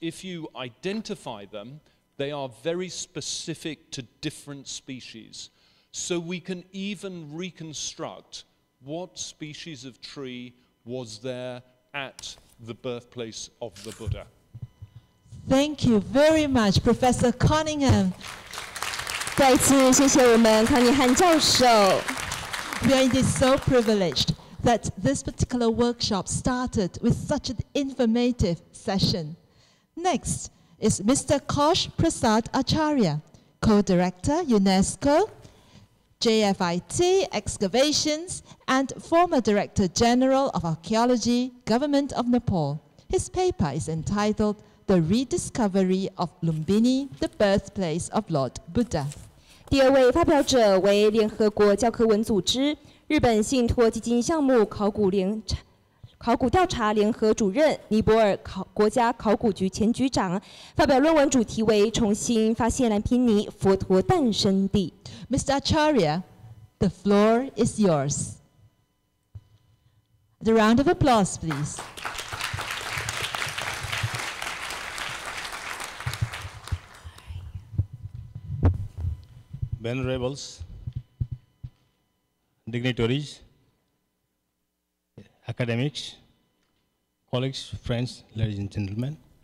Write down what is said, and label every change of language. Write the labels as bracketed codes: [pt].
[en] If you identify them, they are very specific to different species. So we can even reconstruct what species of tree was there at the birthplace of the Buddha. Thank you very much, Professor Cunningham. [zh] 再次谢谢我们康宁汉教授。 [en] We are indeed so privileged that this particular workshop started with such an informative session. Next is Mr. Kosh Prasad Acharya, Co-Director, UNESCO, JFIT Excavations, and former Director General of Archaeology, Government of Nepal. His paper is entitled The Rediscovery of Lumbini, the Birthplace of Lord Buddha. [zh] 第二位发表者为联合国教科文组织日本信托基金项目考古调查联合主任、尼泊尔国家考古局前局长，发表论文主题为重新发现蓝毗尼佛陀诞生地。 [en] Mr. Acharya, the floor is yours. A round of applause, please. Venerables, dignitaries, academics, colleagues, friends, ladies and gentlemen.